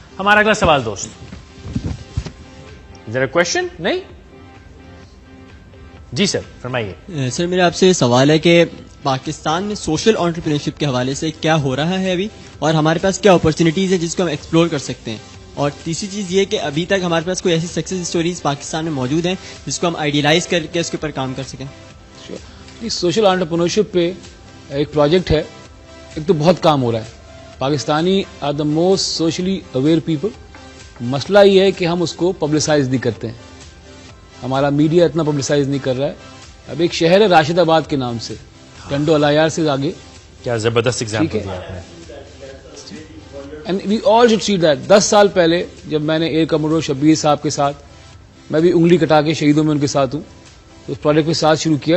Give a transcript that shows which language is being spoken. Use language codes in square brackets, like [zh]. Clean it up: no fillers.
[ur] ہمارا اگلا سوال دوست, [en] Is there a question? [ur] نہیں جی سر فرمائیے. سر میرا آپ سے سوال ہے کہ پاکستان میں سوشل انٹرپرینورشپ کے حوالے سے کیا ہو رہا ہے ابھی, اور ہمارے پاس کیا اپرچونیٹیز ہیں جس کو ہم ایکسپلور کر سکتے ہیں, اور تیسری چیز یہ کہ ابھی تک ہمارے پاس کوئی ایسی سکسیز اسٹوریز پاکستان میں موجود ہیں جس کو ہم آئیڈیلائز کر کے اس کے اوپر کام کر سکیں. سوشل انٹرپرینورشپ پہ ایک پروجیکٹ ہے, ایک تو بہت کام ہو رہا ہے. [en] Pakistani are the most socially aware people. [ur] مسئلہ یہ ہے کہ ہم اس کو پبلسائز نہیں کرتے ہیں, ہمارا میڈیا اتنا پبلسائز نہیں کر رہا ہے. اب ایک شہر ہے راشد آباد کے نام سے, ٹنڈو الایار سے آگے. کیا زبردست ایگزامپل دیا آپ نے. [en] And we all should see that. [ur] 10 سال پہلے جب میں نے اے کمرو شبیر صاحب کے ساتھ, میں بھی انگلی کٹا کے شہیدوں میں ان کے ساتھ ہوں, تو اس پروجیکٹ کے ساتھ شروع کیا.